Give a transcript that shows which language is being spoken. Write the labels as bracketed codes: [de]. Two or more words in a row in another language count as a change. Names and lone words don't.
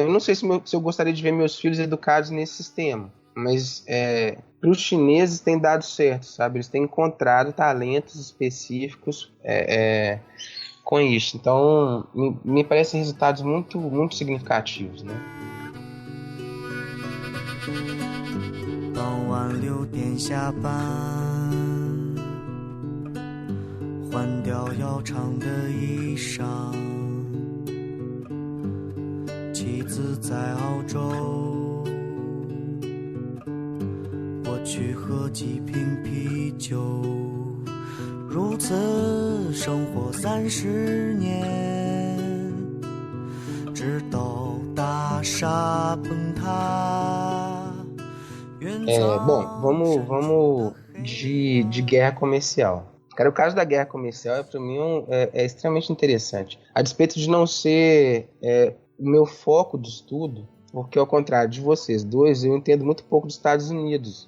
[pt] Eu não sei se eu gostaria de ver meus filhos educados nesse sistema, mas para os chineses tem dado certo, sabe? Eles têm encontrado talentos específicos com isso. Então, me parecem resultados muito, muito significativos, né? [zh] 傍晚6点下班，换掉要长的衣裳，妻子在澳洲，我去喝几瓶啤酒，如此生活30年，直到大厦崩塌。 [pt] Bom, vamos de guerra comercial. Cara, o caso da guerra comercial para mim é extremamente interessante. A despeito de não ser o meu foco de estudo, porque ao contrário de vocês dois, eu entendo muito pouco dos Estados Unidos.